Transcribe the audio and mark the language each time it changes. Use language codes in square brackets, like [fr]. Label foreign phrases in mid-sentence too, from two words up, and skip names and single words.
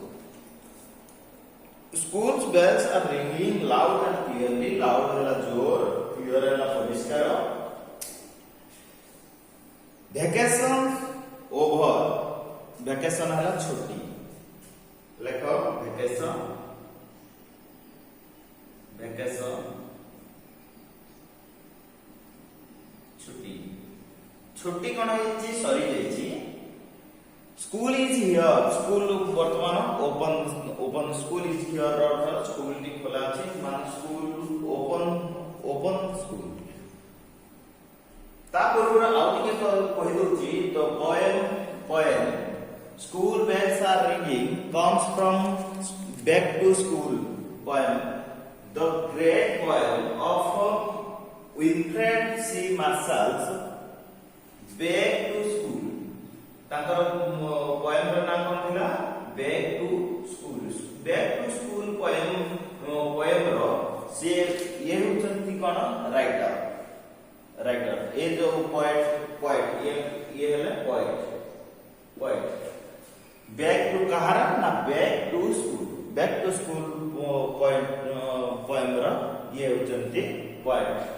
[en] School's bells are ringing loud and clearly. [or] Loud ହେଲା ଜୋର, clear ହେଲା ପରିଷ୍କାର. [en] Vacation over. [or] Vacation ହେଲା ଛୁଟି। ଲେଖ vacation ଛୁଟି କଣ ହେଉଛି ସରି ଯାଉଛି। [en] school is here. स्कूल वर्तमान open school is here [or] ଅର୍ଥ ସ୍କୁଲ ଟି ଖୋଲା ଅଛି ମାନ [en] school open school. [or] ତା ପୂର୍ବ ଆଉ ଟିକେ କହି ଦଉଛି ତ [en] poem School Bells Are Ringing comes from Back to School poem. The great poem of 𝓵𝓪𝓼𝓼 Back to School। [or] ତାର ପୋଏମ ର ନାମ କଣ ଥିଲା [en] Back to School। Back to School [or] ପୋଏମ ର ସେ ଏ ହେଉଛନ୍ତି କଣ ରାଇଟର ଏ ଯୋ ପୋଏଟ ଏ ହେଲେ ପୋଏଟ ବ୍ୟାକ ଟୁ କାହାର ନା ବ୍ୟାକ ଟୁ ସ୍କୁଲ ପୋଏମ ର ଏ ହେଉଛନ୍ତି ପୋଏଟ।